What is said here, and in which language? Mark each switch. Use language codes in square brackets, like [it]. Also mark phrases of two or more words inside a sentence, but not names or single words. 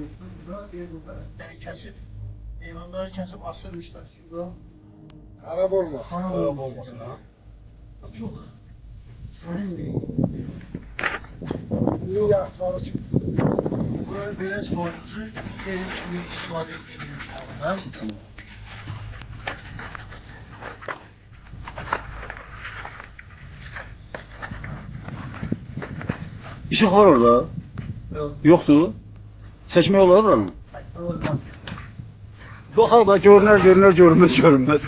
[tr] Burada bir burada kesip hayvanları kesip asılmışlar. Şurada. Arap olmaz. Arap olmasın ha. Çok. Önemli. İyi ya. Sağlık. Buraya böyle soğutucu bir istifade ediyoruz. [az] İşıq var orada. Yoxdur. Çəkmək olar oranı. Olmaz. Baxaq da görünməz.